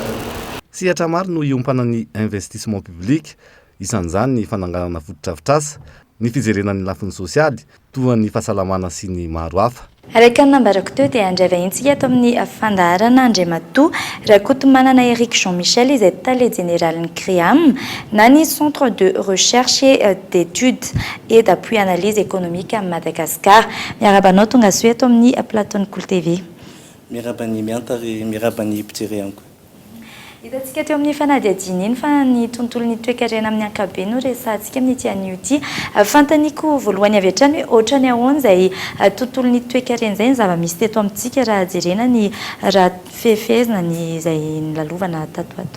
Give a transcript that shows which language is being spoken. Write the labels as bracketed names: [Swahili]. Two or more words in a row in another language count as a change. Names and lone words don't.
[Malagasy] Sehatra maro no iompana ny [French] investissement public, [Malagasy] isan'izany ny fananganana foto-drafitrasa, ny fijerena ny lafiny sosialy, toa ny fahasalamana sy ny maro hafa. Araka ny nambarako teo dia handray vahintsika ato amin'ny fandaharana Andriamatoa rakotomanana Eric Jean-Michel izay tale généralin'ny CREAM na ny Centre de recherche et d'études et d'appui analyse économique à Madagascar. Miarabanao tonga soa ato amin'ny plateau Cool TV. Miarabany mianta ary miarabany mpijery ihany koa. Hitantsika teo amin'ny fanadihadiana iny fa ny tontolon'ny toe-karena amin'ny ankapobeny no resahantsika amin'ny ity anio ity. Fantaniko voalohany avy hatrany hoe ohatra ny ahoana izay tontolon'ny toe-karena izay ny zava-misy teto amintsika raha jerena ny raha fehefezina ny izay nilalovana tatoato.